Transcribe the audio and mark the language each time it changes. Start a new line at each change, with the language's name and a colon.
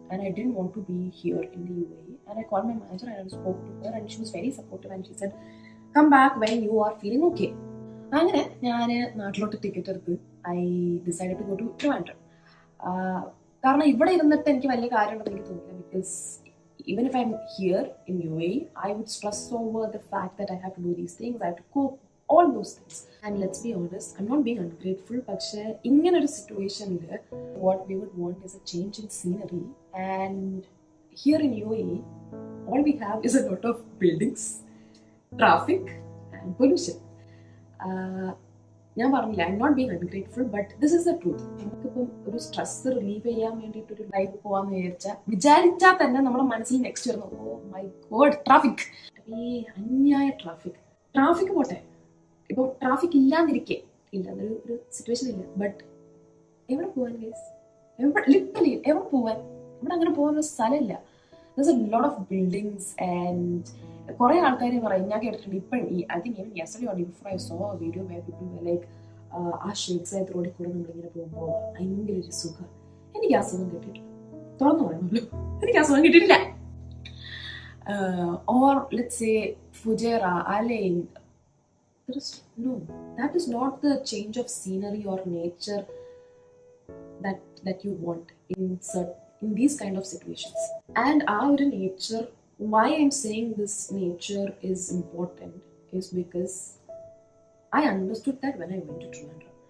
English: and I didn't want to be here in the UAE. And I called my manager and I spoke to her, and she was very supportive, and she said, come back when you are feeling okay.
Malayalam: അങ്ങനെ ഞാൻ നാട്ടിലോട്ട് ticket എടുത്ത്
English: I decide to go to Trivandrum.
Malayalam: കാരണം ഇവിടെ ഇരുന്നിട്ട് എനിക്ക് വലിയ കാര്യമുണ്ടെന്ന് എനിക്ക് തോന്നില്ല.
English: Because even if I'm here in UAE, I would stress over the fact that I have to do these things, I have to cook, all those things. And let's be honest, I'm not being ungrateful,
Malayalam: പക്ഷേ ഇങ്ങനൊരു സിറ്റുവേഷനിൽ
English: what we would want is a change in scenery. And here in UAE, all we have is a lot of buildings, traffic and pollution.
Malayalam: ഞാൻ പറഞ്ഞില്ല,
English: I'm not being ungrateful, but this is the truth.
Malayalam: നമുക്കിപ്പം ഒരു stress relieve ചെയ്യാൻ വേണ്ടിയിട്ട് ഒരു life പോകാമെന്ന് വിചാരിച്ചാൽ തന്നെ നമ്മുടെ മനസ്സിൽ നെക്സ്റ്റ് വരുന്നു,
English: Oh my God traffic.
Malayalam: ഈ അന്യായ ട്രാഫിക് പോട്ടെ, ഇപ്പം ട്രാഫിക് ഇല്ലാന്നിരിക്കെ ഇല്ല, ഒരു സിറ്റുവേഷൻ ഇല്ല, ബട്ട് എവിടെ പോവാൻ ഗൈസ്? ലിറ്ററലി എവിടെ പോവാൻ? ഇവിടെ അങ്ങനെ പോകാനൊരു സ്ഥലമില്ല.
English: There's a lot of buildings and
Malayalam: കുറെ ആൾക്കാർ പറയും, ഞാൻ കേട്ടിട്ടുണ്ട് ഇപ്പം
English: I think even yesterday or day before I saw a video where people were like
Malayalam: ആ ഷേഖ് സയ്യിദ് റോഡിൽ കൂടെ നമ്മളിങ്ങനെ പോകുമ്പോൾ ഭയങ്കര ഒരു സുഖം. എനിക്ക് ആ സുഖം കിട്ടിയിട്ടില്ല, തുറന്നു പറയണമല്ലോ, എനിക്ക് ആ സുഖം കിട്ടിയിട്ടില്ല.
English: Or let's say Fujairah, Alain, no, that is not the change of scenery or nature that you want in these kind of situations. And our nature, why I'm saying this nature is important is because I understood that when I went to Trivandrum.